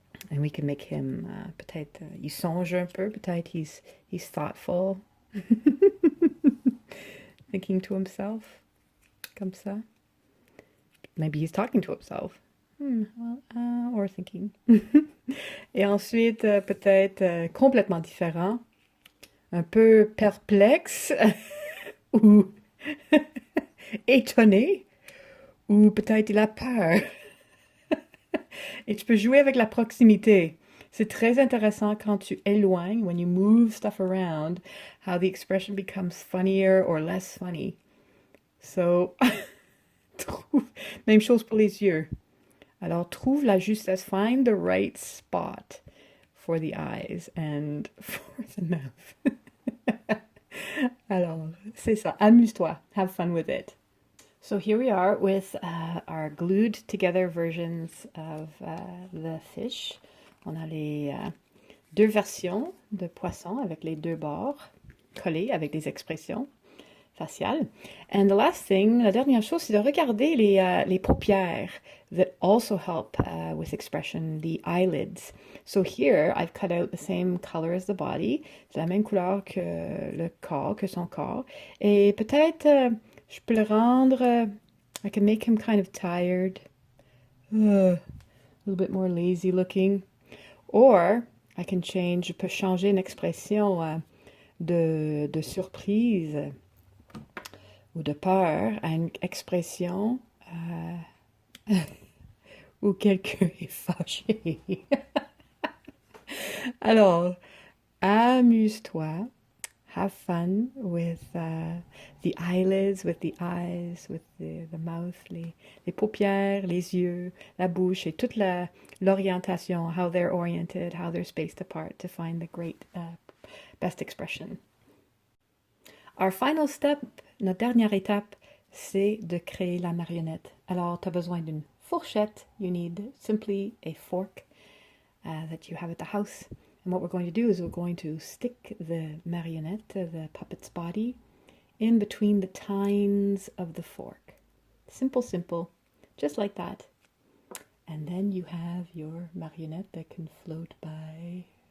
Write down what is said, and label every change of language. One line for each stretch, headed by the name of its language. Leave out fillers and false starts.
English: And we can make him,
French: peut-être, il songe un peu, peut-être
English: he's thoughtful, thinking to himself,
French: comme ça.
English: Maybe he's talking to himself, or thinking.
French: Et ensuite, peut-être complètement différent, un peu perplexe, ou étonné, ou peut-être il a peur. Et tu peux jouer avec la proximité. C'est très intéressant quand tu éloignes,
English: when you move stuff around, how the expression becomes funnier or less funny.
French: So, même chose pour les yeux. Alors, trouve la justesse,
English: find the right spot for the eyes and for the mouth.
French: Alors, c'est ça, amuse-toi,
English: have fun with it. So here we are with our glued together versions of the fish.
French: On a les deux versions de poisson avec les deux bords collés avec des expressions faciales.
English: And the last thing,
French: la dernière chose, c'est de regarder les paupières
English: that also help with expression, the eyelids. So here, I've cut out the same color as the body.
French: C'est la même couleur que le corps, que son corps. Et peut-être... je peux le rendre,
English: I can make him kind of tired, a little bit more lazy looking. Or, I can change,
French: je peux changer une expression de surprise ou de peur à une expression où quelqu'un est fâché. Alors, amuse-toi.
English: Have fun with the eyelids, with the eyes, with the mouth,
French: les paupières, les yeux, la bouche, et toute l'orientation,
English: how they're oriented, how they're spaced apart to find the great best expression. Our final step,
French: notre dernière étape, c'est de créer la marionnette. Alors, tu as besoin d'une fourchette.
English: You need simply a fork. that you have at the house. And what we're going to do is we're going to stick the marionnette, the puppet's body, in between the tines of the fork. Simple, simple, just like that. And then you have your marionnette that can float by.